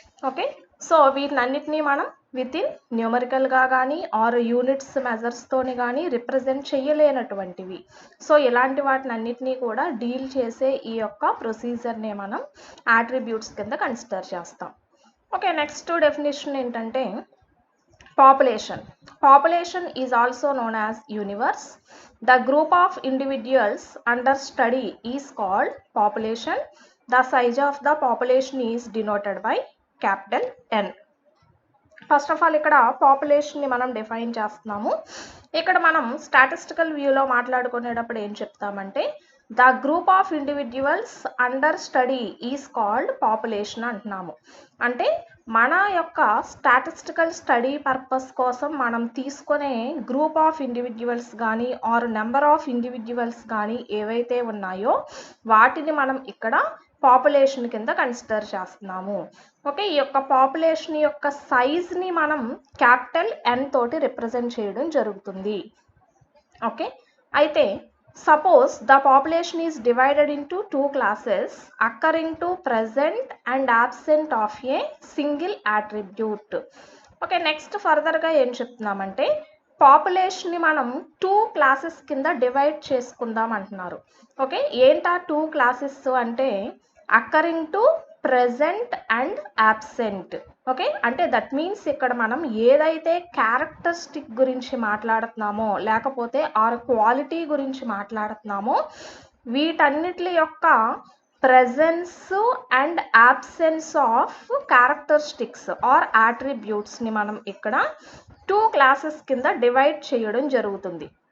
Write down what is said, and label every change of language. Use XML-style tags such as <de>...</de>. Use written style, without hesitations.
<te>Okay, so వీటినన్నిటినీ మనం with in న్యూమరికల్గా కానీ are units మెజర్స్తోని కానీ రిప్రజెంట్ చేయలేనటువంటివి. సో ఇలాంటి వాటిని అన్నిటినీ కూడా డీల్ చేసే ఈ యొక్క ప్రొసీజర్నే మనం యాట్రిబ్యూట్స్ కింద కన్సిడర్ చేస్తాం. ఓకే, నెక్స్ట్ డెఫినేషన్ ఏంటంటే population.</te> <en>Population is also known as universe. The group of individuals under study is called population. The size of the population is denoted by capital N.</en> <te>First of all ఇక్కడ పాపులేషన్ని మనం define చేస్తున్నాము. ఇక్కడ మనం statistical వ్యూలో మాట్లాడుకునేటప్పుడు ఏం చెప్తామంటే</te> <en>the group of individuals under study is called population</en> <te>అంటున్నాము. అంటే మన యొక్క స్టాటిస్టికల్ స్టడీ పర్పస్ కోసం మనం తీసుకునే గ్రూప్ ఆఫ్ ఇండివిడ్యువల్స్ కానీ ఆర్ నెంబర్ ఆఫ్ ఇండివిడ్యువల్స్ కానీ ఏవైతే ఉన్నాయో వాటిని మనం ఇక్కడ పాపులేషన్ కింద కన్సిడర్ చేస్తున్నాము. ఓకే, ఈ యొక్క పాపులేషన్ యొక్క సైజ్ని మనం క్యాపిటల్ ఎన్ తోటి రిప్రజెంట్ చేయడం జరుగుతుంది.</te> <en>Okay, అయితే suppose the population is divided into two classes occurring to present and absent of a single attribute.</en> <te>Okay, next ఫర్దర్గా ఏం చెప్తున్నామంటే పాపులేషన్ని మనం 2 క్లాసెస్ కింద డివైడ్ చేసుకుందాం అంటున్నారు. ఓకే, ఏంటా 2 క్లాసెస్ అంటే</te> <en>Occurring to present and absent.</en> <te>Okay, అంటే దట్ మీన్స్ ఇక్కడ మనం ఏదైతే క్యారెక్టరిస్టిక్ గురించి మాట్లాడుతున్నామో లేకపోతే ఆర్ క్వాలిటీ గురించి మాట్లాడుతున్నామో వీటన్నిటి యొక్క</te> <en>presence and absence of characteristics or యాట్రిబ్యూట్స్ని</en> <te>మనం ఇక్కడ 2 క్లాసెస్ కింద డివైడ్ చేయడం జరుగుతుంది.</te>